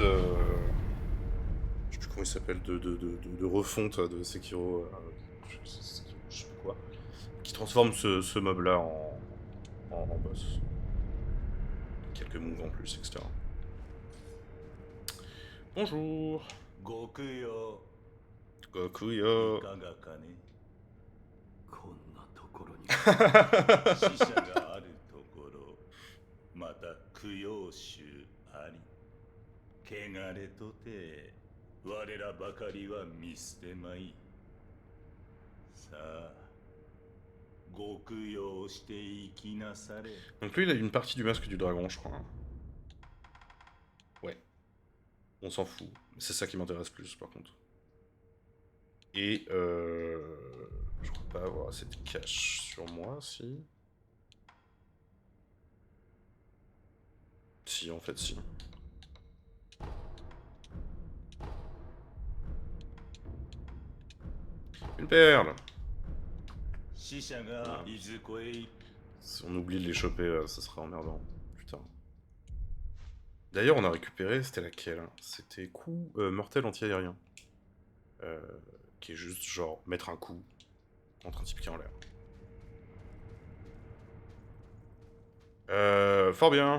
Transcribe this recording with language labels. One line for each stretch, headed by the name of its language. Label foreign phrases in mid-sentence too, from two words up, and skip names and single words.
French: Je sais plus comment il s'appelle, de refonte de Sekiro, je sais pas quoi, qui transforme ce mob-là en boss. Quelques moves en plus, etc. Bonjour. Goku yo. Goku yo.
Japanese: いかがかね。こんなところに死者があるところ、また供養衆あり。汚れとて、我らばかりは見捨てまい。さあ、極用していきなされ。
French: Donc lui, il a une partie du masque du dragon, je crois. Ouais. On s'en fout. C'est ça qui m'intéresse plus, par contre. Et je crois pas avoir assez de cash sur moi, si. Si, en fait, si. Une perle.
Japanese: 死者がいずこへ。
French: Si on oublie de les choper, ça serait emmerdant. Putain. D'ailleurs, on a récupéré, c'était laquelle? C'était coup mortel anti-aérien. Qui est juste genre mettre un coup entre un type qui est en l'air. Fort bien.